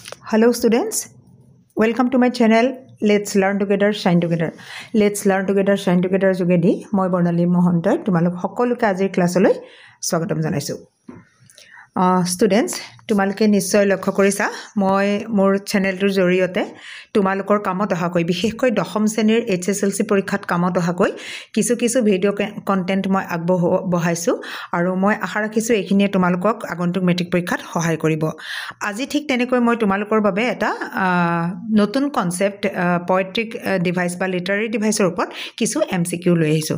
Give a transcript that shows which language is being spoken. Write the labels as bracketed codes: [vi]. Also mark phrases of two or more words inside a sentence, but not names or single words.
[en] Hello students, welcome to my channel. Let's learn together, shine together. Let's learn together, shine together [as] যোগেদি মই Bornali Mohontoi তোমালোক সকলোকে আজিৰ class লৈ স্বাগতম জনাইছোঁ. [en] Students, [as] তোমালোকে নিশ্চয় লক্ষ্য কৰিছা মই মোৰ চেনেলটোৰ জৰিয়তে তোমালোকৰ কামত অহাকৈ বিশেষকৈ দশম শ্ৰেণীৰ HSLC পৰীক্ষাত কামত অহাকৈ কিছু [en] video content [as] মই আগবঢ়াইছো আৰু মই আশা ৰাখিছো এইখিনিয়ে তোমালোকক আগন্তুক মেট্ৰিক পৰীক্ষাত সহায় কৰিব আজি ঠিক তেনেকৈ মই তোমালোকৰ বাবে এটা নতুন [en] concept poetic device [as] বা [en] literary device [as] ওপৰত কিছু MCQ লৈ আহিছো